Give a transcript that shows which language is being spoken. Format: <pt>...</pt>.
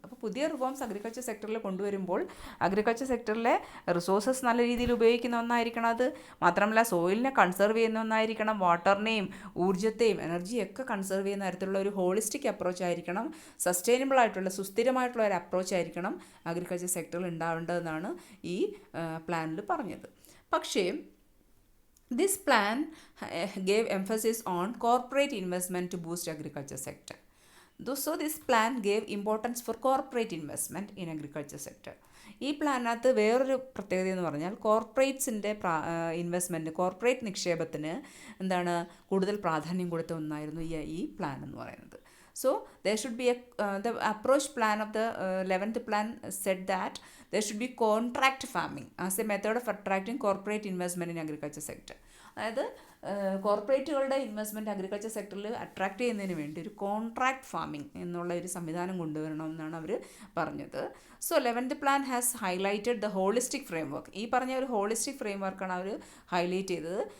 <ml>അപ്പോൾ പുതിയ reforms agriculture സെക്ടറിൽ കൊണ്ടുവരുമ്പോൾ അഗ്രികൾച്ചർ സെക്ടറിലെ റിസോഴ്സസ് നല്ല രീതിയിൽ ഉപയോഗിക്കുന്ന ഒന്നായിരിക്കണം. അത് മാത്രമല്ല സോയിലിനെ കൺസേർവ് ചെയ്യുന്ന ഒന്നായിരിക്കണം. വാട്ടറിനെയും ഊർജ്ജത്തെയും എനർജിയൊക്കെ കൺസേർവ് ചെയ്യുന്ന തരത്തിലുള്ള ഒരു ഹോളിസ്റ്റിക് അപ്രോച്ച് ആയിരിക്കണം. സസ്റ്റൈനബിൾ ആയിട്ടുള്ള സുസ്ഥിരമായിട്ടുള്ള ഒരു അപ്രോച്ച് ആയിരിക്കണം അഗ്രികൾച്ചർ സെക്ടറിൽ ഉണ്ടാവേണ്ടതെന്നാണ് ഈ പ്ലാനിൽ പറഞ്ഞത്.</ml> <en>പക്ഷേ this plan gave emphasis on corporate investment to boost agriculture sector. So this plan gave importance for corporate investment in agriculture sector.</en> <ml>ഈ പ്ലാനകത്ത് വേറൊരു പ്രത്യേകത എന്ന് പറഞ്ഞാൽ കോർപ്പറേറ്റ്സിൻ്റെ ഇൻവെസ്റ്റ്മെൻറ്റ്, കോർപ്പറേറ്റ് നിക്ഷേപത്തിന് കൂടുതൽ പ്രാധാന്യം കൊടുത്ത ഒന്നായിരുന്നു ഈ പ്ലാൻ എന്ന് പറയുന്നത്.</ml> <en>So there should be the approach plan of the 11th plan said that there should be contract farming as a method of attracting corporate investment in agriculture sector.</en> <ml>അതായത് കോർപ്പറേറ്റുകളുടെ investment agriculture സെക്ടറിൽ attract ചെയ്യുന്നതിന് വേണ്ടി ഒരു contract farming എന്നുള്ള ഒരു സംവിധാനം കൊണ്ടുവരണമെന്നാണ് അവർ പറഞ്ഞത്.</ml> <en>So 11th plan has highlighted the holistic framework.</en> <ml>ഈ പറഞ്ഞ ഒരു ഹോളിസ്റ്റിക് ഫ്രെയിം വർക്കാണ് അവർ ഹൈലൈറ്റ് ചെയ്തത്.</ml>